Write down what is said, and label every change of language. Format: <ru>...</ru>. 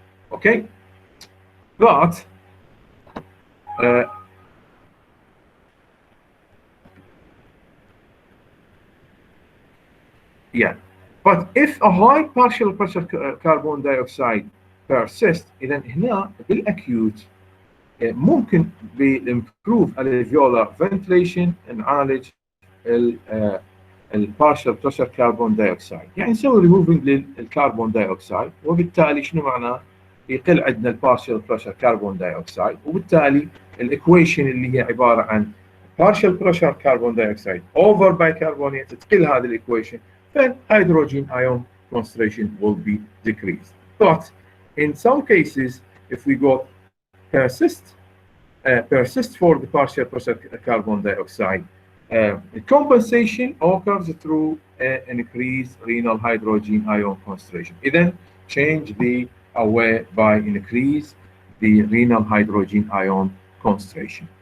<en>Okay, but but if a high partial pressure carbon dioxide persists,</en> <ar>إذا هنا بالأكيوت ممكن</ar> <en>بالimprove alveolar ventilation</en> <ar>نعالج البارشل بريشر كربون دايوكسيد. يعني نسوي ريموفينج للكربون دايوكسيد وبالتالي شنو معناه؟ يقل عندنا البارشل بريشر كربون دايوكسيد وبالتالي الايكويشن اللي هي عباره عن</ar> <en>partial pressure carbon dioxide over bicarbonate</en> <ar>تقل هذه الايكويشن فالهيدروجين</ar> <en>ion concentration will be decreased. But in some cases if we go persist for the partial pressure carbon dioxide, compensation occurs through an increased renal hydrogen ion concentration. Then change the away by increase the renal hydrogen ion concentration.</en>